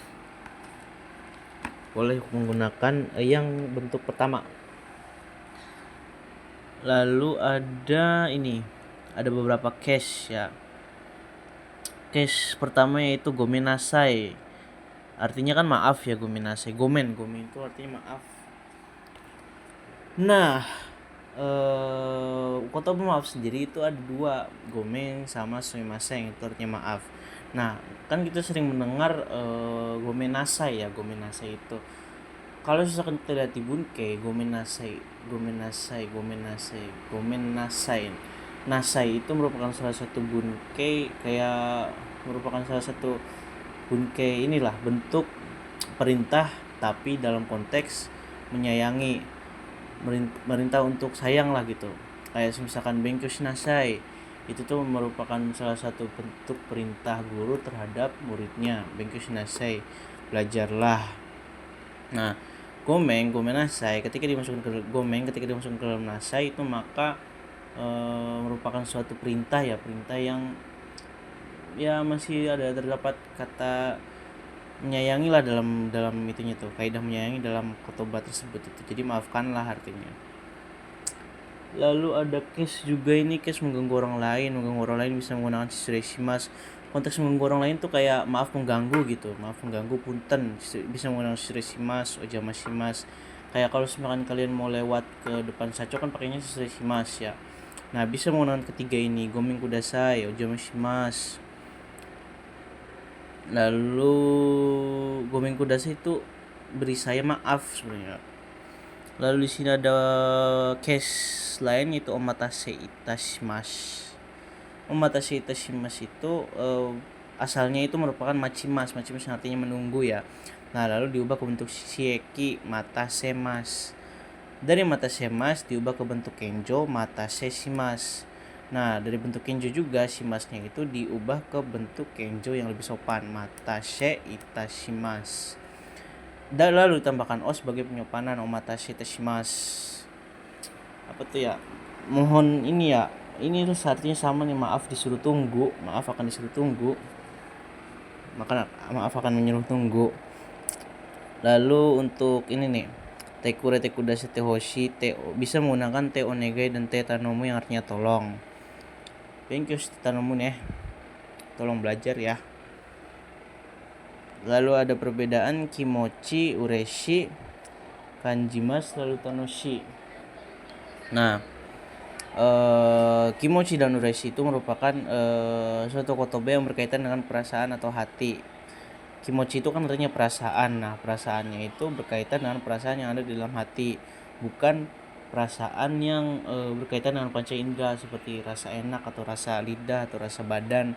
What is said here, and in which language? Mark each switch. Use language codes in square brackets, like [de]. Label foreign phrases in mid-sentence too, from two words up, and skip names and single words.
[id] Boleh menggunakan yang bentuk pertama. Lalu ada beberapa case ya. Case pertama yaitu gomenasai. Artinya kan maaf ya, gomenasai. Gomen itu artinya maaf. Nah, kata maaf sendiri itu ada dua, gomen sama sumimasen, itu artinya maaf. Nah, kan kita sering mendengar gomenasai ya, gomenasai itu. Kalau misalkan kita lihat di [ja] 文型、ごめんなさい. [id] Nasai itu merupakan salah satu bunke, kayak merupakan salah satu bunke inilah bentuk perintah tapi dalam konteks menyayangi, merintah untuk sayang lah gitu. Kayak misalkan [ja] 勉強しなさい, [id] itu tuh merupakan salah satu bentuk perintah guru terhadap muridnya. [ja] 勉強しなさい, [id] belajarlah. Nah, gomenasai ketika dimasukkan ke dalam nasai itu maka merupakan suatu perintah yang ya masih terdapat kata menyayangi lah dalam itunya tuh, kaidah menyayangi dalam kotoba tersebut itu. Jadi maafkanlah artinya. Lalu ada case juga, ini case mengganggu orang lain bisa menggunakan shireshimasu. Konteks mengganggu orang lain tuh kayak maaf mengganggu punten, bisa menggunakan [ja] 失礼します、お邪魔します. [id] Kayak kalau misalkan kalian mau lewat ke depan saco kan pakainya shireshimasu ya. Nah, bisa menggunakan ketiga ini, [ja] ごめんください、お邪魔します. [id] Lalu [ja] ごめんください [id] itu beri saya maaf sebenarnya. Lalu di sini ada case lain yaitu [ja] お待たせいたします. お待たせいたします [id] itu asalnya itu merupakan machimasu yang artinya menunggu ya. Nah, lalu diubah ke bentuk [ja] 使役 待たせます. [id] Dari matasemasu diubah ke bentuk [ja] 謙譲 待たせします. [id] Nah, dari bentuk kenjo juga shimasnya itu diubah ke bentuk kenjo yang lebih sopan, [ja] 待たせいたします. [id] Dan lalu ditambahkan o sebagai penyopanan, [ja] お待たせいたします. [id] Apa tuh ya? Mohon ini ya. Ini tuh artinya sama nih, maaf disuruh tunggu, maaf akan disuruh tunggu. Maka maaf akan menyuruh tunggu. Lalu untuk ini nih, [ja] てくれ てくだせ て ほし、て [id] bisa menggunakan [ja] てお願い [id] dan [ja] て頼む [id] yang artinya tolong. [ja] 勉強頼む [id] nih, tolong belajar ya. Lalu ada perbedaan [ja] 気持ち、嬉し, [id] kanjimas, lalu tanoshi. Nah, kimochi dan ureshi itu merupakan suatu kotoba yang berkaitan dengan perasaan atau hati. Kimochi itu kan artinya perasaan. Nah, perasaannya itu berkaitan dengan perasaan yang ada di dalam hati, bukan perasaan yang berkaitan dengan panca indera seperti rasa enak atau rasa lidah atau rasa badan.